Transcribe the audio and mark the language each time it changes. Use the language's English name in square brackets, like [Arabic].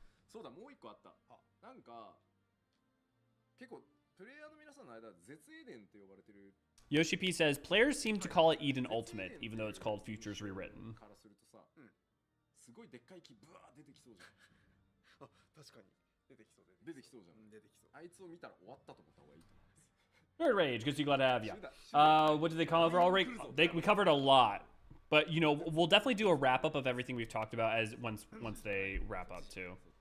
[Japanese] そうだ、もう一個あった。なんか結構プレイヤーの皆さんの間絶エデンって呼ばれてる。 [English] Yoshi P says players seem to call it Eden Ultimate, even though it's called Futures Rewritten. [Japanese] からするとさ、すごいでっかい木ブワー出てきそうじゃん。あ、確かに出てきそう出てきそうじゃん。出てきそう。あいつを見たら終わったと思った方がいいと思います。 [English] Nerd Rage, because you glad to have ya. What did they call overall rate? We covered a lot, but you know we'll definitely do a wrap up of everything we've talked about as once they wrap up too.